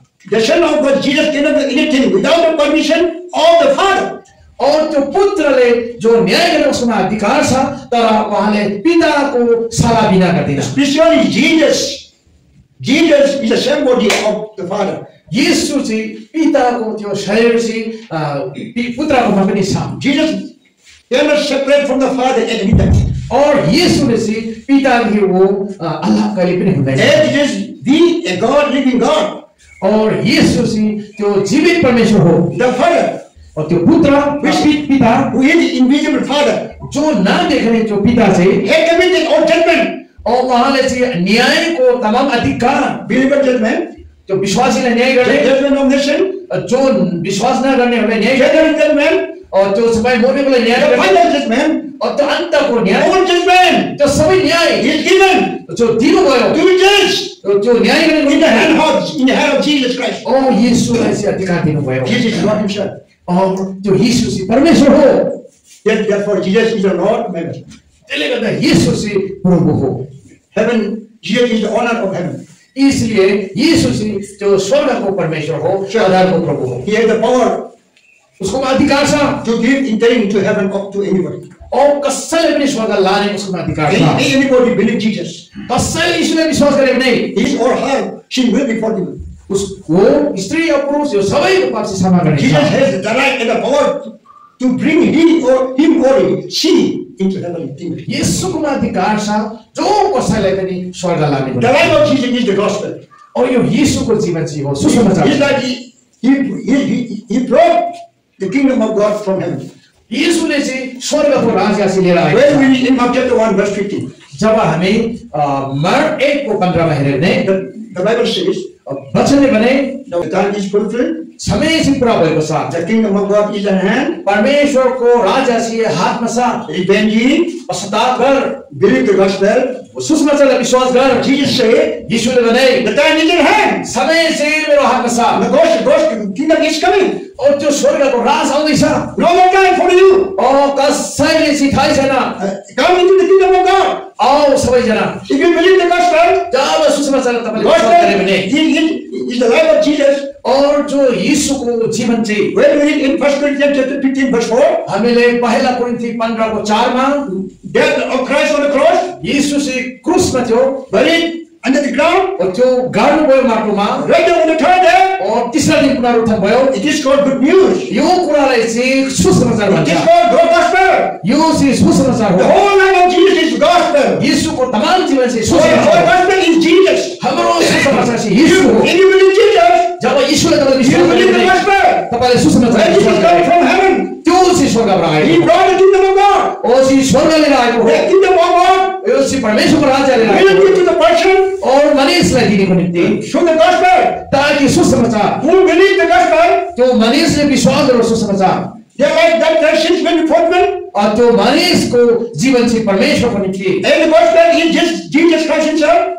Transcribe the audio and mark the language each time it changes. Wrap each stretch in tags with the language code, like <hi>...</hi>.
<en>The Son of God, Jesus cannot do anything without the permission of the Father.</en> <ne>और त्यो पुत्रले जो न्याय गर्ने उसमा अधिकार छ, तर उहाँले पिताको सल्लाह बिना गर्दैन।</ne> <en>Especially Jesus. Jesus is the same body of the Father.</en> <ne>येशू चाहिँ पिताको त्यो शरीर चाहिँ पुत्रकोमा पनि छ।</ne> <en>Jesus cannot separate from the Father at any time.</en> <ne>और येशूले चाहिँ पितादेखि</ne> <hi>वो</hi> <ne>अलग कहिले पनि हुँदैन।</ne> <en>As it is the a God, living God.</en> <ne>और येशू चाहिँ त्यो जीवित परमेश्वर हो।</ne> <en>The Father,</en> <ne>और त्यो पुत्र पिता</ne> <en>who is the invisible Father,</en> <ne>जो नदेख्ने जो पिता चाहिँ</ne> <en>had everything all judgment.</en> <ne>और उहाँले चाहिँ न्यायको तमाम अधिकार,</ne> <en>Believer judgment,</en> <ne>त्यो विश्वासीलाई न्याय गर्ने,</ne> <en>judgment of nation,</en> <ne>जो विश्वास नगर्नेहरूलाई न्याय गर्ने,</ne> <en>judgment,</en> <ne>और जो सबै मर्नेको लागि न्याय</ne> <en>The</en> <ne>गर्ने</ne> <en>final judgment,</en> <ne>और त्यो अन्तको न्याय</ne> <en>all judgment</en> <ne>त्यो सबै न्याय</ne> <en>is given</en> <ne>जो दिनुभयो</ne> <en>to judge</en> <ne>त्यो न्याय गर्ने</ne> <en>in the hand of Jesus Christ.</en> <ne>ओ येशूलाई चाहिँ अधिकार दिनुभयो</ne> <en>Jesus is not himself.</en> <ne>और त्यो येशू चाहिँ परमेश्वर हो</ne> <en>Therefore, Jesus is the Lord of heaven.</en> <ne>त्यसले गर्दा येशू चाहिँ प्रभु हो</ne> <en>Heaven, Jesus is the honor of heaven.</en> <hi>इसलिए</hi> <ne>येशू चाहिँ त्यो स्वर्गको परमेश्वर हो आधारको प्रभु हो</ne> <en>He has the power</en> <ne>उसकोमा अधिकार छ</ne> <en>to give entering to heaven up to anybody.</en> <ne>और कसैले पनि स्वर्ग लाने उसकोमा अधिकार छ</ne> <en>Anybody believe Jesus,</en> <ne>कसैले येशूलाई विश्वास गरे भने</ne> <en>his or her sin will be forgiven.</en> <ne>उसको स्त्री और पुरुष यो सबैको पाप क्षमा गर्ने</ne> <en>Jesus has the right and the power to bring him or she into heaven.</en> <ne>येशूकोमा अधिकार छ जो कसैलाई पनि स्वर्ग लाने</ne> <en>The life of Jesus is the gospel.</en> <ne>और यो येशूको जीवन चाहिँ हो सुसमाचार</ne> <en>It's like he brought the kingdom of God from heaven.</en> <ne>येशूले चाहिँ स्वर्गको राज्य चाहिँ लिएर आएको</ne> <en>When we read in Mark chapter 1 verse 15,</en> <ne>जब हामी मार्क 1 को 15 मा हेर्यो भने</ne> <en>the Bible says,</en> <ne>वचनले भने</ne> <en>the time is fulfilled,</en> <ne>समय चाहिँ पुरा भएको छ</ne> <en>the kingdom of God is at hand,</en> <ne>परमेश्वरको राज्य चाहिँ हातमा छ</ne> <en>repent ye,</en> <ne>पश्चाताप गर</ne> <en>believe the gospel.</en> <ne>सुसमाचारलाई विश्वास गर</ne> <en>Jesus said,</en> <ne>येशूले भने</ne> <en>the time is at hand.</en> <ne>समय चाहिँ मेरो हातमा छ</ne> <en>The gospel kingdom is coming.</en> <ne>और त्यो स्वर्गको राज आउँदैछ</ne> <en>No more time for you.</en> <ne>और कसैले चाहिँ थाहै छैन</ne> <en>Come into the kingdom of God.</en> <ne>आओ सबैजना</ne> <en>If you believe the gospel,</en> <ne>जब सुसमाचार तपाईँले विश्वास गरे भने</ne> <en>gospel is the life of Jesus.</en> <ne>और जो यीशुको जीवन चाहिँ</ne> <en>When we read in 1 Corinthians chapter 15 verse 4,</en> <ne>हामीले पहिला कोरिन्थी 15 को 4 मा</ne> <en>death of Christ on the cross,</en> <ne>यीशु चाहिँ क्रुसमा थियो</ne> <en>buried under the ground,</en> <ne>और त्यो गाड्नुभयो माटोमा</ne> <en>raised on the third day.</en> <ne>और तेस्रो दिन पुनरुत्थान भयो</ne> <en>It is called good news.</en> <ne>यो कुरालाई चाहिँ सुसमाचार</ne> <en>It is</en> <ne>भन्छ</ne> <en>called the gospel.</en> <ne>यो चाहिँ सुसमाचार</ne> <en>The</en> <ne>हो</ne> <en>whole life of Jesus is gospel.</en> <ne>यीशुको तमाम जीवन चाहिँ</ne> <en>So our</en> <ne>सुसमाचार हो</ne> <en>gospel is Jesus.</en> <ne>हाम्रो सुसमाचार चाहिँ यीशु हो</ne> <en>If you believe Jesus,</en> <ne>जब यीशुले तपाईले</ne> <en>you</en> <ne>विश्वास</ne> <en>believe the</en> <ne>गरे</ne> <en>gospel.</en> <ne>तपाईले सुसमाचार</ne> <en>When Jesus</en> <ne>विश्वास</ne> <en>came</en> <ne>गरे</ne> <en>from heaven,</en> <ne>त्यो चाहिँ स्वर्गबाट</ne> <en>He</en> <ne>आएको</ne> <en>brought the kingdom of God.</en> <ne>ओ चाहिँ स्वर्ग लिएर आएको हो</ne> <en>The kingdom of God</en> <ne>यो चाहिँ परमेश्वरको राज्य लिएर आएको</ne> <en>will give to the person</en> <ne>और मानिसलाई दिनको निम्ति</ne> <en>through the gospel.</en> <ne>ताकि सुसमाचार</ne> <en>Who believe the gospel,</en> <ne>त्यो मानिसले विश्वास गरेको सुसमाचार</ne> <en>their life that their sins will be forgiven.</en> <ne>और त्यो मानिसको जीवन चाहिँ परमेश्वरको निम्ति</ne> <en>And the gospel is just Jesus Christ himself.</en>